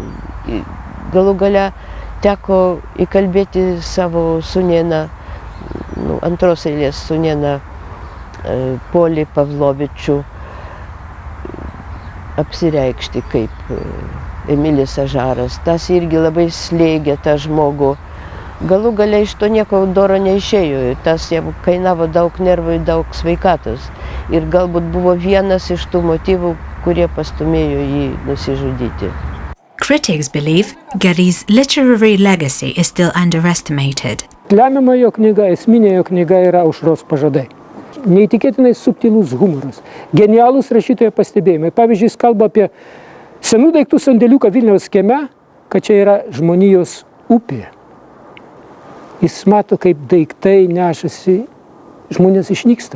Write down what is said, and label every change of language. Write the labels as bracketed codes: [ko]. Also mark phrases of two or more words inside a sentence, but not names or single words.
[lt] Galų gale teko įkalbėti savo sūnėną, antros eilės sūnėną Polį Pavlovičių apsireikšti kaip Emilis Ažaras. Tas irgi labai slėgė tą žmogų. Galų gale iš to nieko doro neišėjo, tas jam kainavo daug nervų, daug sveikatos. Ir galbūt buvo vienas iš tų motyvų, kurie pastumėjo jį nusižudyti. [en] Critics believe Gary's literary legacy is still underestimated. [lt] Lemiama jo knyga, esminė jo knyga yra Aušros pažadai. Neįtikėtinai subtilus humoras, genialūs rašytojo pastebėjimai. Pavyzdžiui, jis kalba apie senų daiktų sandėliuką Vilniaus kieme, kad čia yra žmonijos upė. Jis mato, kaip daiktai nešasi, žmonės išnyksta.